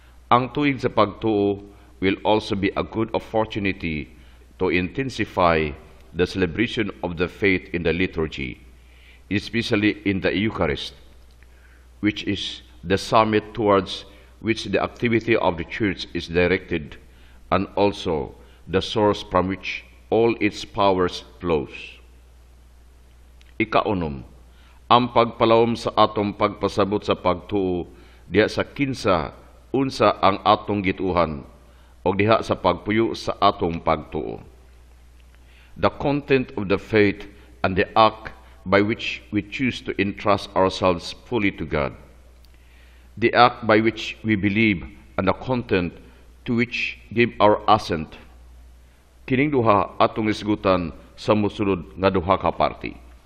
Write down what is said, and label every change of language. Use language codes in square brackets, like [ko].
[ceb] Ang tuig sa pagtuo [en] will also be a good opportunity to intensify the celebration of the faith in the liturgy, especially in the Eucharist, which is the summit towards which the activity of the Church is directed, and also the source from which all its powers flows. [ceb] Ikaunom, Ang pagpalawom sa atong pagpasabot sa pagtuo diha sa kinsa unsa ang atong gituhan o diha sa pagpuyo sa atong pagtuo. [en] The content of the faith and the act by which we choose to entrust ourselves fully to God. The act by which we believe and the content to which give our assent. [ceb] Kining duha atong isgutan sa mosunod nga duha ka party.